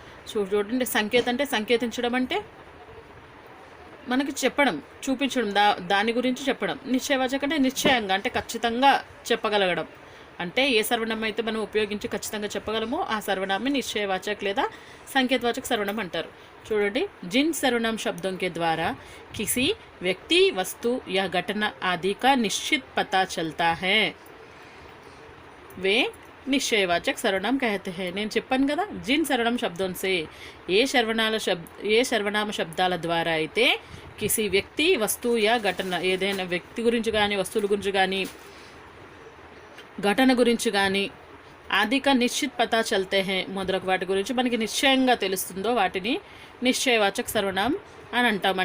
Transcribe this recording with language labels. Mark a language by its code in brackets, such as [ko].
[te] చూడండి, సంకేత అంటే సంకేతించడం, అంటే మనకి చెప్పడం, చూపించడం, దాని గురించి చెప్పడం. నిశ్చయవాచక్ అంటే నిశ్చయంగా, అంటే ఖచ్చితంగా చెప్పగలగడం. అంటే ఏ సర్వనామం అయితే మనం ఉపయోగించి ఖచ్చితంగా చెప్పగలమో ఆ సర్వనామం నిశ్చయవాచక్ లేదా సంకేతవాచక సర్వనామం అంటారు. చూడండి, [hi] जिन सर्वनाम शब्दों के द्वारा किसी व्यक्ति, वस्तु या घटना आदि का निश्चित पता चलता है वे నిశ్చయవాచక సర్వనామం कहते हैं. [te] నేను చెప్పాను కదా, [hi] జిన్ సర్వనామ శబ్దం సే [te] ఏ సర్వనామ శబ్దాల ద్వారా అయితే [hi] కిసి వ్యక్తి, వస్తువు యా ఘటన, [te] ఏదైనా వ్యక్తి గురించి కానీ వస్తువుల గురించి కానీ ఘటన గురించి కానీ [hi] ఆదిక నిశ్చిత్ పతా చల్తే హే [te] మొదలగు వాటి గురించి మనకి నిశ్చయంగా తెలుస్తుందో వాటిని నిశ్చయవాచక సర్వనామం అని అంటాం.